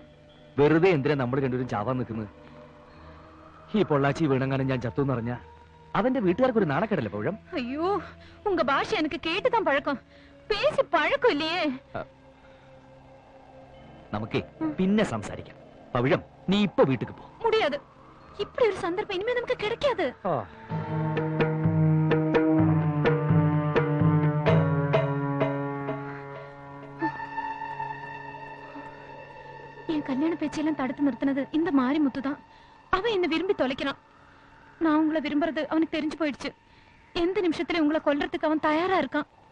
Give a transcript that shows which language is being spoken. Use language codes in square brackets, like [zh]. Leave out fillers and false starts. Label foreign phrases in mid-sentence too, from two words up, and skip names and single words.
[ml] വെറുതെ എന്തിനാ നമ്മൾ രണ്ടുപേരും ചാവാൻ നിൽക്കുന്നത്? ഈ പൊള്ളാച്ചി വീണങ്ങാനും ഞാൻ ചത്തു എന്നറിഞ്ഞ അവന്റെ വീട്ടുകാർക്ക് ഒരു നാണക്കേടല്ലേ പവിഴം? [ta] അയ്യോ, உங்க பாஷை எனக்கு கேட்டுதான் பழக்கம், பேசி பழக்கம் இல்லையே. [ml] നമുക്കേ പിന്നെ സംസാരിക്കാം. പവിഴം, നീ ഇപ്പൊ വീട്ടിൽ പോ. [ta] മുടിയാത്. இப்போ ஒரு சந்தர்ப்பம் இனிமே நமக்கு கிடைக்காது. கல்யாண பேச்செல்லாம் தடுத்து நிறுத்தினது இந்த மாரிமுத்து தான். அவன் என்ன விரும்பி தொலைக்கிறான். நான் உங்களை விரும்புறது அவனுக்கு தெரிஞ்சு போயிடுச்சு. எந்த நிமிஷத்துல உங்களை கொல்றதுக்கு அவன் தயாரா இருக்கான்.